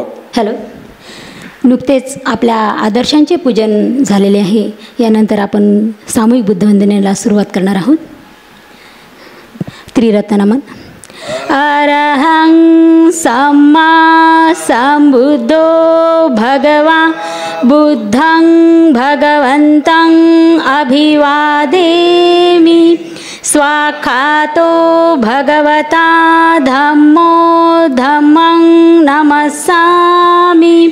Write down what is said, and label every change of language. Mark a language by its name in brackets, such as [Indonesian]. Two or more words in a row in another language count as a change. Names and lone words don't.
[Marathi] हॅलो, नुकतेच आपल्या आदर्शांचे पूजन झालेले आहे। यानंतर आपण सामूहिक बुद्धवंदनेला सुरुवात करणार आहोत। त्रिरत्न नमन। [Pali] अरहं सम्मा संबुद्धो भगवा बुद्धं भगवन्तं अभिवादेमि। स्वाखातो भगवता धम्मो धम्मं नमस्सामि।